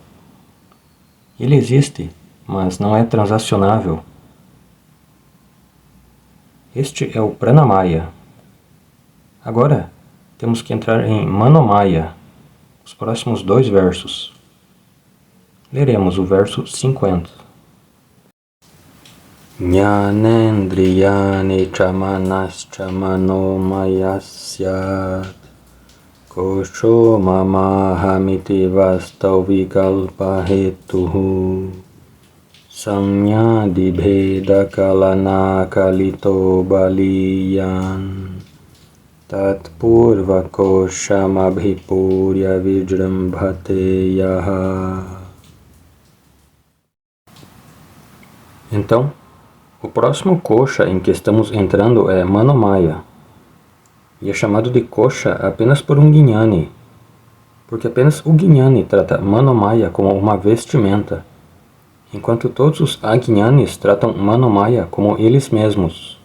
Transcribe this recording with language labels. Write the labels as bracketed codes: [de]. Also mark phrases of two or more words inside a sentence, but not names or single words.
[pt] Ele existe, mas não é transacionável. Este é o Pranamaya. Agora, temos que entrar em Manomaya, os próximos 2 versos. Leremos o verso 50. [sa] Jnanendriyani chamanascha manomayasyat kosho mamahamiti vastau vikalpahetuhu samyadibheda kalana kalito baliyan tatpurva koshamabhipurya vijrambhate yaha. [pt] Então, o próximo kosha em que estamos entrando é Manomaya, e é chamado de kosha apenas por um Jnani, porque apenas o Jnani trata Manomaya como uma vestimenta, enquanto todos os Ajnanis tratam Manomaya como eles mesmos.